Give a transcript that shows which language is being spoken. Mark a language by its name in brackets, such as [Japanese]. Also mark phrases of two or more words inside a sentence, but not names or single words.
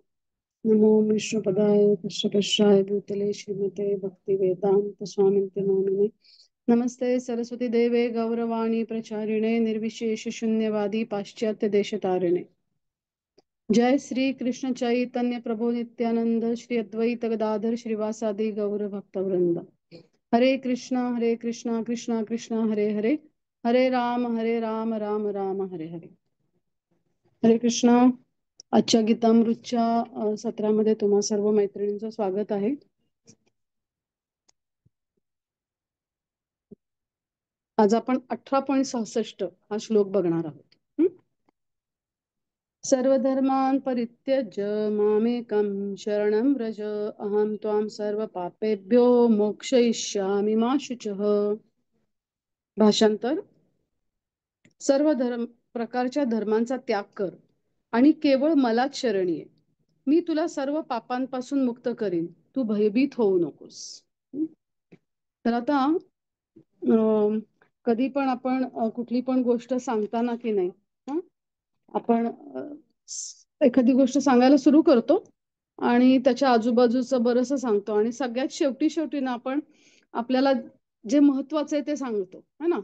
[Sanskrit] नमो विष्णुपदाय कृष्णपृष्ठाय भूतले श्रीमते भक्तिवेदान्त स्वामिन्ति नामिने। नमस्ते सरस्वती देवे गौरवाणी प्रचारिणे निर्विशेष शून्यवादी पाश्चात्य देशतारिणे। जय श्री कृष्ण चैतन्य प्रभु नित्यानंद श्री अद्वैत गदाधर श्रीवासादि गौर भक्तवृंद। हरे कृष्णा कृष्णा कृष्णा हरे हरे, हरे राम राम राम हरे हरे। हरे कृष्णा। [Marathi] आजच्या गीतामृतच्या सत्रामध्ये तुम्हा सर्व मैत्रिणींचं स्वागत आहे। आज आपण 18.66 हा श्लोक बघणार आहोत। [Sanskrit] सर्वधर्मान् परित्यज्य मामेकं शरणं व्रज अहं त्वां सर्व पापेभ्यो मोक्षयिष्यामि मा शुचः। [Marathi] भाषांतर: सर्व प्रकारच्या धर्मांचा त्याग कर आणि केवळ मलाच शरणी ये, मी तुला सर्व पापांपासून मुक्त करीन, तू भयभीत होऊ नकोस। तर आता कधी पण आपण कुठली पण गोष्ट सांगताना की नाही, आपण एखादी गोष्ट सांगायला सुरू करतो आणि त्याच्या आजूबाजूचं बरंच सांगतो आणि सगळ्यात शेवटी ना आपण आपल्याला जे महत्वाचं आहे ते सांगतो, [Hindi] है ना।